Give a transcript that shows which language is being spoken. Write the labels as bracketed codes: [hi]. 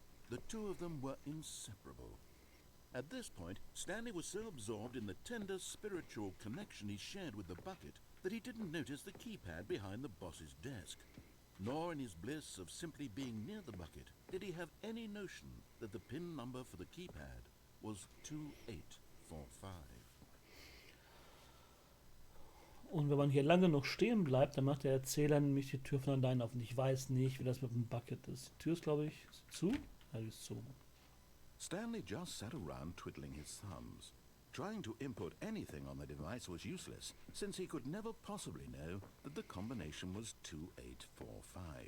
[en] The two of them were inseparable. At this point, Stanley was so absorbed in the tender spiritual connection he shared with the bucket that he didn't notice the keypad behind the boss's desk. Nor in his bliss of simply being near the bucket did he have any notion that the PIN number for the keypad was 2845. [de] Und wenn man hier lange noch stehen bleibt, dann macht der Erzähler nämlich die Tür von allein auf. Und ich weiß nicht, wie das mit dem Bucket ist. Die Tür ist, glaube ich, zu? Ja, die ist zu. [en] Stanley just sat around twiddling his thumbs. Trying to input anything on the device was useless, since he could never possibly know that the combination was 2845.